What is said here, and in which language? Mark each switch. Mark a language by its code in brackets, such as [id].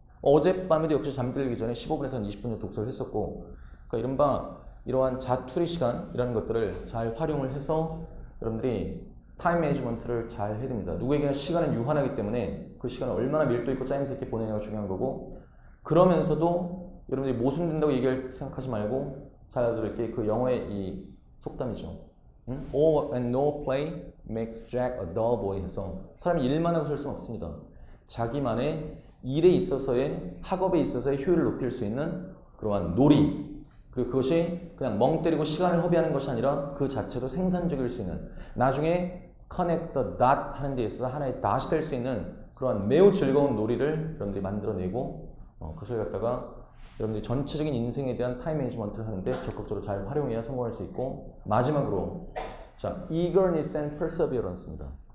[ko] 어젯밤에도 역시 잠들기 전에 15분에서 20분 정도 독서를 했었고, 그러니까 이른바 이러한 자투리 시간이라는 것들을 잘 활용을 해서 여러분들이 타임 매니지먼트를 잘 해야 됩니다. 누구에게나 시간은 유한하기 때문에 그 시간을 얼마나 밀도 있고 짜임새 있게 보내냐가 중요한 거고, 그러면서도 여러분들이 모순된다고 얘기할 생각하지 말고 잘 알아들을게 그 영어의 이 속담이죠. [en] All and no play makes Jack a dull boy [ko] 해서 사람이 일만 하고 살 수는 없습니다. 자기만의 일에 있어서의 학업에 있어서의 효율을 높일 수 있는 그러한 놀이, 그리고 그것이 그냥 멍 때리고 시간을 허비하는 것이 아니라 그 자체도 생산적일 수 있는, 나중에 [en] connect the dot [ko] 하는 데 있어서 하나의 dot이 될 수 있는 그러한 매우 즐거운 놀이를 여러분들이 만들어내고 그것을 갖다가 여러분들이 전체적인 인생에 대한 타임 매니지먼트를 하는데 적극적으로 잘 활용해야 성공할 수 있고, 마지막으로 자, [en] eagerness and perseverance [ko] 입니다.